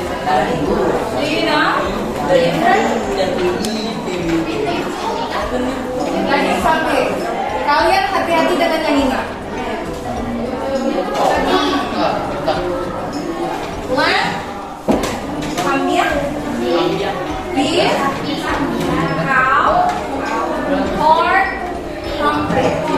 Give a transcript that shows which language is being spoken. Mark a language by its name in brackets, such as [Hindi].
[English] Do you know the difference? [Indonesian] Daging sapi. Kalian hati-hati dengan yang ini. [English] Lamb, kambing, beef, cow, pork, trumpet.